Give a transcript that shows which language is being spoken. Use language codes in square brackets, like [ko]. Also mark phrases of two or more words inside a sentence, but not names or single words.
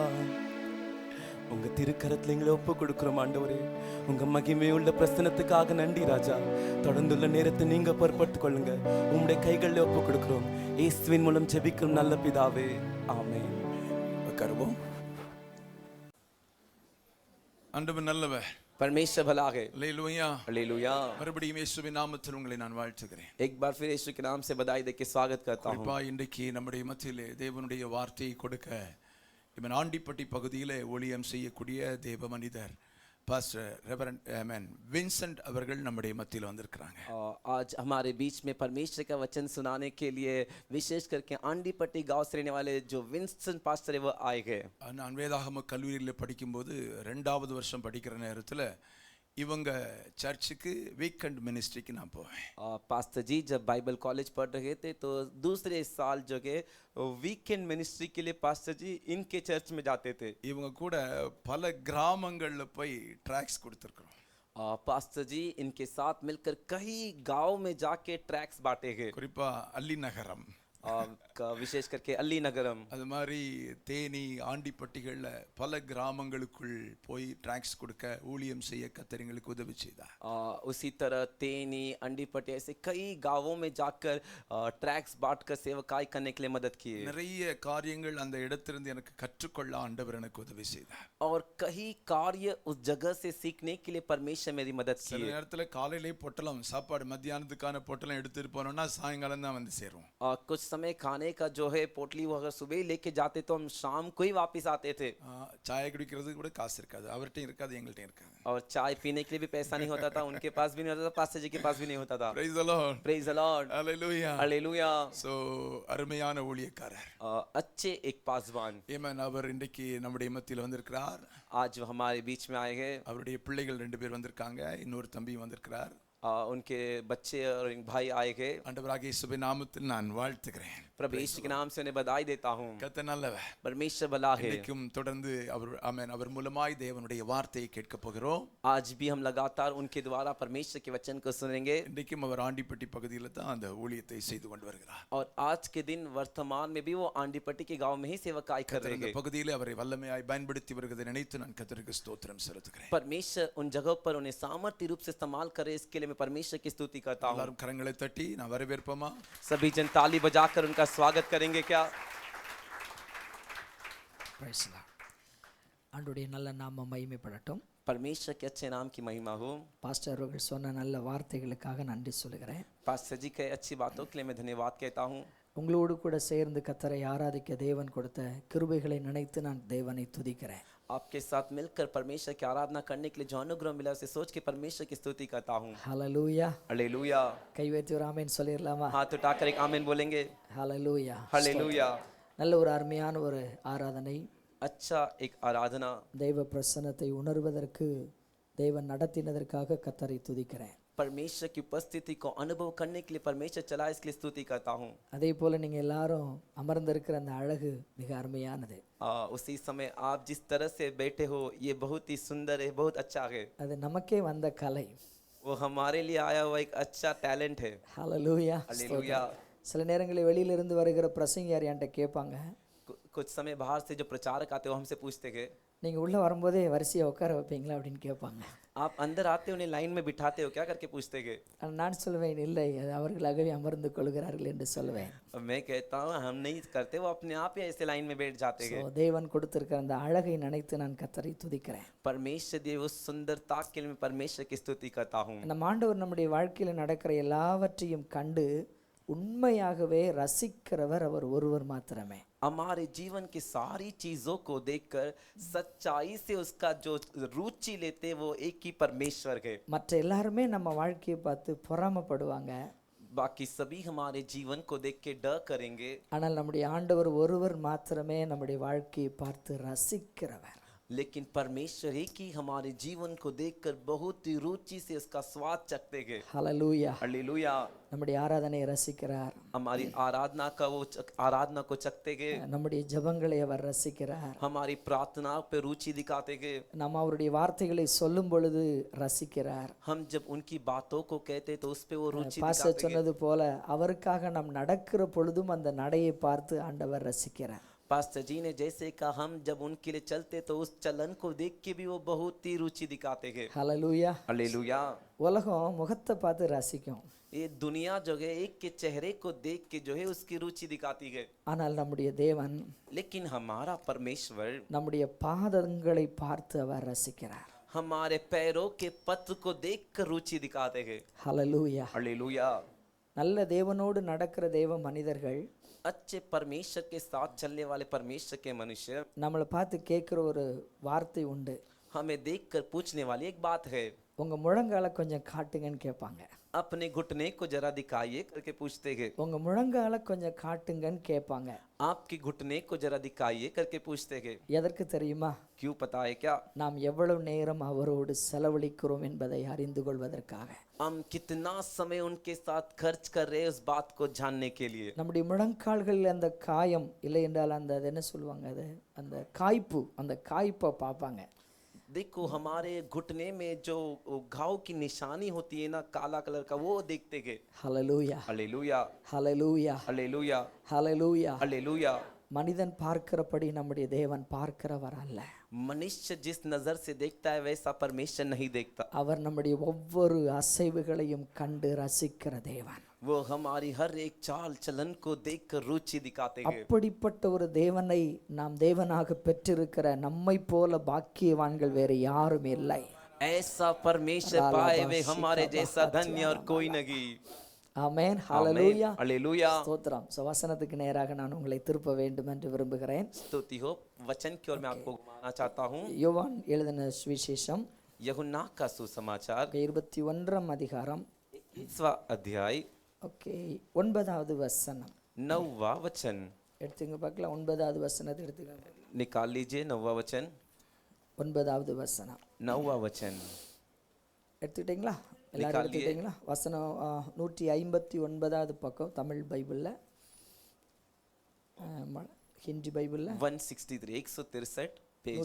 [ta] உங்க திருக்கரத்துல எங்களை ஒப்பு கொடுக்கிறோம் ஆண்டவரே. உங்க மகிமை உள்ள பிரசனத்துக்காக நன்றி ராஜா. தொடர்ந்துள்ள நேரத்தை நீங்க பொறுப்பெடுத்துக் கொள்ளுங்க, உங்களுடைய கைகளில் ஒப்பு கொடுக்கிறோம். இயேசுவின் மூலம் ஜெபிக்கிறோம் நல்ல பிதாவே, ஆமென். உட்காருவோம். ஆண்டவர் நல்லவர், [hi] परमेश्वर भला है। [ta] அல்லேலூயா, [hi] हालेलुया। [ta] மறுபடியும் இயேசுவின் நாமத்தில் உங்களை நான் வாழ்த்துகிறேன். [hi] एक बार फिर यीशु के नाम से बधाई देके स्वागत करता हूं। [ta] குறிப்பா இன்றைக்கு நம்முடைய மத்தியிலே தேவனுடைய வார்த்தையை கொடுக்க இவன் ஆண்டிப்பட்டி பகுதியிலே ஊழியம் செய்யக்கூடிய தேவ மனிதர் பாஸ்டர் ரெவரண்ட் வின்சென்ட் அவர்கள் நம்முடைய மத்தியில் வந்திருக்கிறாங்க. [hi] आज हमारे बीच में परमेश्वर का वचन सुनाने के लिए विशेष करके आंडीपट्टी गांव से रहने वाले जो विंसेंट पास्टर है वो आए हैं। [ta] நான் வேதாகம கல்லூரியில் படிக்கும்போது 2வது வருஷம் படிக்கிற நேரத்தில் இவங்க சர்ச்சுக்கு [en] weekend ministryக்கு [ta] நான் போவேன். [hi] पास्टर जी जब [en] Bible college [hi] पढ़ रहे थे तो दूसरे साल जो के [en] weekend ministry [hi] के लिए पास्टर जी इनके चर्च में जाते थे। [ta] இவங்க கூட பல கிராமங்கள்ல போய் ட்ராக்ஸ் கொடுத்துருக்குறோம். [hi] पास्टर जी इनके साथ मिलकर कई गांव में जाके ट्रैक्स बांटे हैं। [ta] குறிப்பா அல்லி நகரம், [hi] विशेष करके अली नगरम, [ta] அது மாதிரி தேனி ஆண்டிப்பட்டிகளில் பல கிராமங்களுக்குள் போய் ட்ராக்ஸ் கொடுக்க ஊழியம் செய்ய கர்த்தர் எங்களுக்கு உதவி செய்தார். [hi] उसी तरह तेनी अंडीपट्टी ऐसे कई गांवों में जाकर ट्रैक्स बांटकर सेवकाई करने के लिए मदद की। [ta] நிறைய காரியங்கள் அந்த இடத்திலிருந்து எனக்கு கற்றுக்கொள்ள ஆண்டவர் எனக்கு உதவி செய்தார். [hi] और कई कार्य उस जगह से सीखने के लिए परमेश्वर मेरी मदद की। [ta] சில நேரத்தில் காலையிலே பொட்டலம் சாப்பாடு மத்தியானத்துக்கான பொட்டலம் எடுத்துட்டு போனோம்னா சாயங்காலம் தான் வந்து சேரும். [hi] कुछ समय खाने का जो है पोटली वो अगर सुबह लेके जाते तो हम शाम को ही वापस आते थे। [ta] சாய் குடிக்கிறதுக்கு கூட காசு இருக்காது, அவர்கிட்டையும் இருக்காது, எங்கள்கிட்டையும் இருக்காது. [hi] और चाय पीने के लिए भी पैसा नहीं होता था, उनके पास भी नहीं होता था, पास्टर जी के पास भी नहीं होता था। [en] Praise the Lord. Praise the Lord. Hallelujah. Hallelujah. [ta] So அருமையான ஊழியக்காரர். [hi] अच्छे एक पासवान। [ta] ஏமன் அவர் இன்றைக்கு நம்முடைய மத்தியில் வந்திருக்கிறார். [hi] आज हमारे बीच में आए हैं। [ta] அவருடைய பிள்ளைகள் 2 பேர் வந்திருக்காங்க, இன்னொரு தம்பி வந்திருக்கிறார். [hi] उनके बच्चे और भाई आए गए। [ta] ஆண்டவராகிய இயேசுவின் நாமத்தில் நான் வாழ்த்துகிறேன். [hi] प्रभु यीशु के नाम से उन्हें बधाई देता हूँ। [ta] கர்த்தர் நல்லவர். [hi] परमेश्वर भला है। [ta] இன்றைக்கும் தொடர்ந்து ஆமென் அவர் மூலமாய் தேவனுடைய வார்த்தையை கேட்க போகிறோம். [hi] आज भी हम लगातार उनके द्वारा परमेश्वर के वचन को सुनेंगे। [ta] இன்றைக்கும் அவர் ஆண்டிப்பட்டி பகுதியில் தான் அந்த ஊழியத்தை செய்து கொண்டு வருகிறார். [hi] और आज के दिन वर्तमान में भी वो आंडीपट्टी के गांव में ही सेवकाई कर रहे हैं। [ta] பகுதியில் அவரை வல்லமையாய் பயன்படுத்தி வருகிறதை நினைத்து நான் கர்த்தருக்கு ஸ்தோத்திரம் செலுத்துகிறேன். [hi] परमेश्वर उन जगहों पर उन्हें सामर्थ्य रूप से इस्तेमाल करे, इसके लिए मैं परमेश्वर की स्तुति करता हूँ। [ta] எல்லாரும் கரங்களை தட்டி நான் வரவேற்போமா? [hi] सभी जन ताली बजाकर उनका स्वागत करेंगे क्या? [en] Praise the Lord. [ta] ஆண்டவருடைய நல்ல நாமம் மகிமைப்படட்டும். [hi] परमेश्वर के अच्छे नाम की महिमा हो। [ta] பாஸ்டர் அவர்கள் சொன்ன நல்ல வார்த்தைகளுக்காக நன்றி சொல்கிறேன். [hi] पास्टर जी के अच्छी बातों के लिए मैं धन्यवाद कहता हूँ। [ta] உங்களோடு கூட சேர்ந்து கர்த்தரை ஆராதிக்க தேவன் கொடுத்த கிருபைகளை நினைத்து நான் தேவனை துதிக்கிறேன். [hi] आपके साथ मिलकर परमेश्वर की आराधना करने के लिए जो अनुग्रह मिला उसे सोच के परमेश्वर की स्तुति करता हूँ। [ta] ஹalleluya. [hi] हालेलुया। [ta] கை வைத்து ஒரு ஆமென் சொல்லிரலாமா? [hi] हाथ उठाकर एक आमीन बोलेंगे। [ta] ஹalleluya. [hi] हालेलुया। [ta] நல்ல ஒரு அருமையான ஒரு ஆராதனை. [hi] अच्छा एक आराधना। [ta] தெய்வ பிரசன்னத்தை உணர்வதற்கு தேவன் நடத்தினதற்காக கர்த்தரை துதிக்கிறேன். [hi] परमेश्वर की उपस्थिति को अनुभव करने के लिए परमेश्वर चला, इसके लिए स्तुति करता हूँ। [ta] அதே போல நீங்க எல்லாரும் அமர்ந்திருக்கிற அந்த அழகு மிக அருமையானது. [hi] उसी समय आप जिस तरह से बैठे हो ये बहुत ही सुंदर है, बहुत अच्छा है। [ta] அது நமக்கே வந்த கலை. [hi] वो हमारे लिए आया हुआ एक अच्छा टैलेंट है। [ta] ஹalleluya. [hi] हालेलुया। [ta] சில நேரங்களில் வெளியிலிருந்து வருகிற பிரசங்கியார் என்கிட்ட கேட்பாங்க, [hi] कुछ समय बाहर से जो प्रचारक आते हो हमसे पूछते हैं [ta] நீங்கள் உள்ளே வரும்போதே வரிசையாக உட்கார வைப்பீங்களா அப்படின்னு கேட்பாங்க. [hi] आप अंदर आते उन्हें लाइन में बिठाते हो क्या करके पूछते हैं। [ta] ஆனா நான் சொல்வேன், இல்லை, அது அவர்களாகவே அமர்ந்து கொள்கிறார்கள் என்று சொல்வேன். [hi] मैं कहता हूँ हम नहीं करते, वो अपने आप ही ऐसे लाइन में बैठ जाते हैं। [ta] தேவன் கொடுத்திருக்கிற அந்த அழகை நினைத்து நான் கர்த்தரை துதிக்கிறேன். [hi] परमेश्वर दिए उस सुंदरता के लिए मैं परमेश्वर की स्तुति करता हूँ। [ta] நம்ம ஆண்டவர் நம்முடைய வாழ்க்கையில் நடக்கிற எல்லாவற்றையும் கண்டு உண்மையாகவே ரசிக்கிறவர் அவர் ஒருவர் மாத்திரமே. [hi] हमारे जीवन की सारी चीजों को देखकर सच्चाई से उसका जो रुचि लेते वो एक ही परमेश्वर है। [ta] மற்ற எல்லாருமே நம்ம வாழ்க்கையை பார்த்து பொறாமைப்படுவாங்க. [hi] बाकी सभी हमारे जीवन को देख के डर करेंगे। [ta] ஆனால் நம்முடைய ஆண்டவர் ஒருவர் மாத்திரமே நம்முடைய வாழ்க்கையை பார்த்து ரசிக்கிறவர். [hi] लेकिन परमेश्वर ही की हमारे जीवन को देखकर बहुत ही रुचि से उसका स्वाद चखते हैं। [ta] ஹalleluya. [hi] हालेलुया। [ta] நம்முடைய ஆராதனையை ரசிக்கிறார். [hi] हमारी आराधना का वो आराधना को चखते हैं। [ta] நம்முடைய ஜெபங்களை அவர் ரசிக்கிறார். [hi] हमारी प्रार्थना पे रुचि दिखाते हैं। [ta] நாம் அவருடைய வார்த்தைகளை சொல்லும் பொழுது ரசிக்கிறார். [hi] हम जब उनकी बातों को कहते तो उस पे वो रुचि [ta] பாஸ்டர் [hi] दिखाते हैं। [ta] சொன்னது போல அவருக்காக நாம் நடக்கிற பொழுதும் அந்த நடையை பார்த்து ஆண்டவர் ரசிக்கிறார். [hi] पास्टर जी ने जैसे कहा हम जब उनके लिए चलते तो उस चलन को देख के भी वो बहुत ही रुचि दिखाते हैं। [ta] ஹalleluya. [hi] हालेलुया। [ta] உலகம் முகத்தை பார்த்து ரசிக்கும். [hi] ये दुनिया जो है एक के चेहरे को देख के जो है उसकी रुचि दिखाती है। [ta] ஆனால் நம்முடைய தேவன் [hi] लेकिन हमारा परमेश्वर [ta] நம்முடைய பாதங்களை பார்த்து அவர் ரசிக்கிறார். [hi] हमारे पैरों के पत्र को देख कर रुचि दिखाते हैं। [ta] ஹalleluya. [hi] हालेलुया। [ta] நல்ல தேவனோடு நடக்கிற தேவ மனிதர்கள் [hi] अच्छे परमेश्वर के साथ चलने वाले परमेश्वर के मनुष्य [ta] நம்மளை பார்த்து கேட்குற ஒரு வார்த்தை உண்டு. [hi] हमें देखकर पूछने वाली एक बात है। [ta] உங்க முழங்காலை கொஞ்சம் காட்டுங்கன்னு கேட்பாங்க. [hi] अपने घुटने को जरा दिखाइए करके पूछते हैं। [ta] உங்க முழங்காலை கொஞ்சம் காட்டுங்கன்னு கேட்பாங்க. [hi] आपके घुटने को जरा दिखाइए करके पूछते हैं। [ta] எதற்கு தெரியுமா? [hi] क्यों पता है क्या? [ta] நாம் எவ்வளவு நேரம் அவரோடு செலவழிக்கிறோம் என்பதை அறிந்து கொள்வதற்காக. [hi] हम कितना समय उनके साथ खर्च कर रहे हैं उस बात को जानने के लिए। [ta] நம்முடைய முழங்கால்களில் அந்த காயம் இல்லை என்றால் அந்த அது என்ன சொல்லுவாங்க, அது அந்த காய்ப்பு, அந்த காய்ப்பை பார்ப்பாங்க. [hi] देखो हमारे घुटने में जो घाव की निशानी होती है ना, काला कलर का, वो देखते हैं। [ta] ஹalleluya. [hi] हालेलुया। [ta] ஹalleluya. [hi] हालेलुया। [ta] ஹalleluya. [hi] हालेलुया। [ta] மனிதன் பார்க்கிறபடி நம்முடைய தேவன் பார்க்கிறவர் அல்ல. [hi] मनुष्य जिस नजर से देखता है वैसा परमेश्वर नहीं देखता। [ta] அவர் நம்முடைய ஒவ்வொரு அசைவுகளையும் கண்டு ரசிக்கிற தேவன். [hi] वो हमारी हर एक चाल चलन को देखकर रुचि दिखाते हैं। [ta] அப்படிப்பட்ட ஒரு தேவனை நாம் தேவனாக பெற்றிருக்கிற நம்மை போல பாக்கியவான்கள் வேறு யாரும் இல்லை. [hi] ऐसा परमेश्वर पाए वे हमारे जैसा धन्य और कोई नहीं। [ta] ஆமென். ஹalleluya. [hi] हालेलुया। [ta] ஸ்தோத்திரம். வசனத்துக்கு நேராக நான் உங்களை திருப்ப வேண்டும் என்று விரும்புகிறேன். [hi] स्तुति हो वचन की ओर मैं आपको घुमाना चाहता हूँ। [ta] யோவான் எழுதின சுவிசேஷம் [hi] यूहन्ना का सुसमाचार [ta] 21 அதிகாரம் [hi] 21वां अध्याय [ta] ஓகே 9வது வசனம் [hi] 9वां वचन [ta] எடுத்துங்க பார்க்கலாம். 9வது வசனத்தை எடுத்துக்கங்க. [hi] निकाल लीजिए। 9वां वचन [ta] 9வது வசனம் [hi] 9वां वचन [ta] எடுத்துக்கிட்டீங்களா? எல்லாரும் எடுத்துக்கிட்டீங்களா? வசனம் 159வது பக்கம் தமிழ் பைபிளில், ஹிந்தி பைபிளில் [hi] 163 163 पेज